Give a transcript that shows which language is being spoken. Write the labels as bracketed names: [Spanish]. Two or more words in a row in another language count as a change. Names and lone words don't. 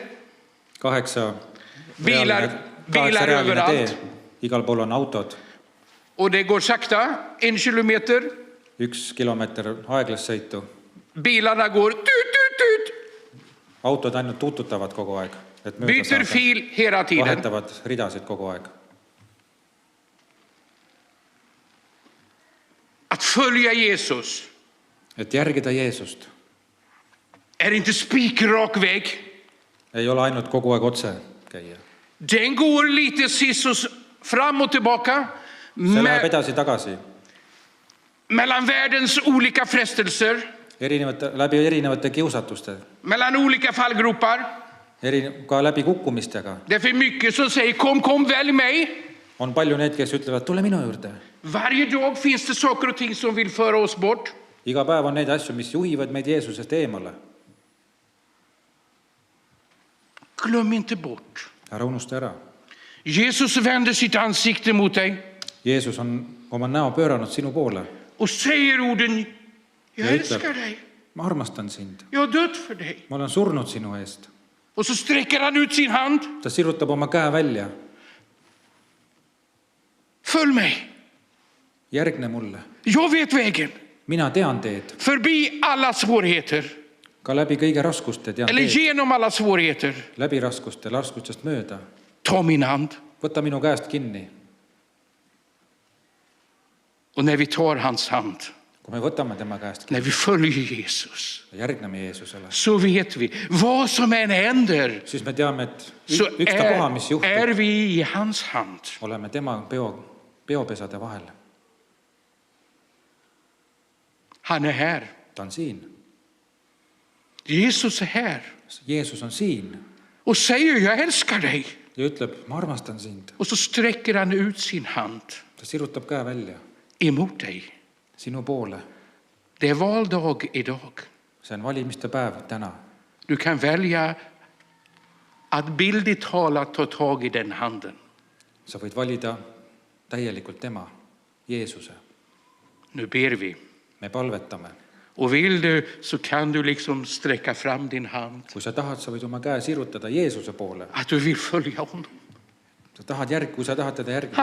[Swedish] 8 Bilar [Estonian] reaalne [Swedish] överallt. [Estonian] tee. Igal pool on autod. [Swedish] Och det går sakta, 1 kilometer. [Estonian] 1 kilomeeter aeglast sõitu. [Swedish] Bilarna går tut, tut, tut. [Estonian] Autod ainult tututavad kogu aeg, et mööda [Swedish] Byter [Estonian] saada. [Swedish] fil hela tiden. [Estonian] Vahetavad ridasid kogu aeg. [Swedish] Att följa Jesus [Estonian] Et järgida Jeesust [Swedish] är inte spikrak väg. [Estonian] ei ole ainult kogu aeg otse käia. [Swedish] Den går lite sissus fram och tillbaka [Estonian] See läheb edasi-tagasi. [Swedish] mellan världens olika frestelser, [Estonian] Läbi erinevate kiusatuste. [Swedish] mellan olika fallgropar. [Estonian] Ka läbi kukkumistega. [Swedish] Det är för mycket som säger kom, välj mig. [Estonian] On palju need, kes ütlevad, tule minu juurde. [Swedish] Varje dag finns det saker och ting som vill föra oss bort. [Estonian] Iga päev on neid asju, mis juhivad meid Jeesusest eemale. [Swedish] Glöm inte bort. [Estonian] Ära unusta ära. [Swedish] Jesus vänder sitt ansikte mot dig [Estonian] Jeesus on oma näo pööranud sinu poole. [Swedish] och säger orden: jag [Estonian] Ja [Swedish] älskar [Estonian] ütleb, [Swedish] dig. [Estonian] ma armastan sind. [Swedish] Jag har dött för dig. [Estonian] Ma olen surnud sinu eest. [Swedish] Och så sträcker han ut sin hand. [Estonian] Ta sirutab oma käe välja. [Swedish] Följ mig. [Estonian] Järgne mulle. [Swedish] Jag vet vägen. [Estonian] Mina tean teed. [Swedish] Förbi alla svårigheter. [Estonian] Ka läbi kõige raskuste tean [Swedish] Eller [Estonian] teed. [Swedish] genom alla svårigheter. [Estonian] Läbi raskustest mööda. [Swedish] Ta min hand. [Estonian] Võta minu käest kinni. [Swedish] Och när vi tar hans hand, [Estonian] Kui me võtame tema käest [Swedish] när vi följer Jesus, [Estonian] ja järgneme Jeesusele, [Swedish] så vet vi vad som än händer, [Estonian] siis me teame, et [Swedish] så [Estonian] ükstapuha, mis [Swedish] är [Estonian] juhtub, [Swedish] vi i hans hand. [Estonian] oleme tema peopesade vahel. [Swedish] Han är här. [Estonian] Ta on siin. [Swedish] Jesus är här [Estonian] Jeesus on siin [Swedish] och säger: jag älskar dig. [Estonian] ja ütleb, ma armastan sind. [Swedish] Och så sträcker han ut sin hand [Estonian] Ta sirutab käe välja [Swedish] emot dig. [Estonian] sinu poole. [Swedish] Det är valdag idag. [Estonian] See on valimiste päev täna. [Swedish] Du kan välja att bildligt talat ta tag i den handen. [Estonian] Sa võid valida täielikult tema, Jeesuse. [Swedish] Nu ber vi. [Estonian] Me palvetame. [Swedish] Och vill du så kan du liksom sträcka fram din hand. [Estonian] Kui sa tahad, sa võid oma käe sirutada Jeesuse poole. [Swedish] Att du vill följa honom. [Estonian] Kui sa tahad teda järgida,